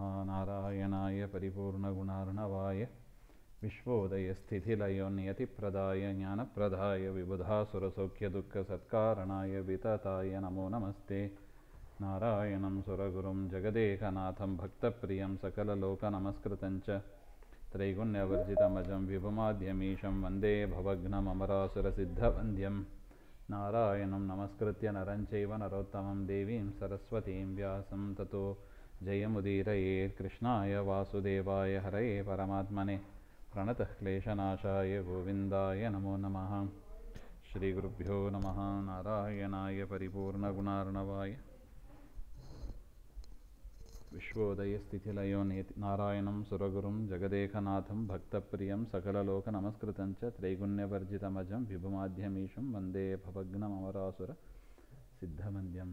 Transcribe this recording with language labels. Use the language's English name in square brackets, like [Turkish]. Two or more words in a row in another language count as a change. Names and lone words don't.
[Sanskrit] ನಾರಾಯಣಾಯ ಪರಿಪೂರ್ಣಗುಣಾರ್ಣವಾಯ ವಿಶ್ವೋದಯಸ್ಥಿತಿಲಯೋನ್ಯತಿಪ್ರದಾಯ ಜ್ಞಾನಪ್ರದಾಯ ವಿಬುಧಾಸುರಸೌಖ್ಯದುಃಖಸತ್ಕಾರಣಾಯ ವಿತತಾಯ ನಮೋ ನಮಸ್ತೆ. ನಾರಾಯಣಂ ಸುರಗುರುಂ ಜಗದೇಕನಾಥಂ ಭಕ್ತಪ್ರಿಯಂ ಸಕಲಲೋಕನಮಸ್ಕೃತಂಚ ತ್ರೈಗುಣ್ಯವರ್ಜಿತಮಜಂ ವಿಭುಮಾದ್ಯಮೀಶಂ ವಂದೇ ಭವಘ್ನಮರಾಸುರಸಿದ್ಧವಂದ್ಯಂ. ನಾರಾಯಣಂ ನಮಸ್ಕೃತ್ಯ ನರಂಚೈವ ನರೋತ್ತಮಂ ದೇವೀಂ ಸರಸ್ವತೀಂ ವ್ಯಾಸಂ ತತೋ ಜಯಮುದೀರಯೇತ್. ಕೃಷ್ಣಾಯ ವಾಸುದೇವಾಯ ಹರಯೇ ಪರಮಾತ್ಮನೆ ಪ್ರಣತಃ ಕ್ಲೇಶನಾಶಾಯ ಗೋವಿಂದಾಯ ನಮೋ ನಮಃ. ಶ್ರೀಗುರುಭ್ಯೋ ನಮಃ. ನಾರಾಯಣಾಯ ಪರಿಪೂರ್ಣಗುಣಾರ್ಣವಾಯ ವಿಶ್ವೋದಯಸ್ಥಿತಿಲಯೋನ್ಯತಿ ನಾರಾಯಣಂ ಸುರಗುರುಂ ಜಗದೇಕನಾಥಂ ಭಕ್ತಪ್ರಿಯಂ ಸಕಲಲೋಕನಮಸ್ಕೃತಂಚ ತ್ರೈಗುಣ್ಯವರ್ಜಿತಮಜಂ ವಿಭುಮಾದ್ಯಮೀಶಂ ವಂದೇ ಭವಘ್ನಮರಾಸುರ ಸಿದ್ಧವಂದ್ಯಂ.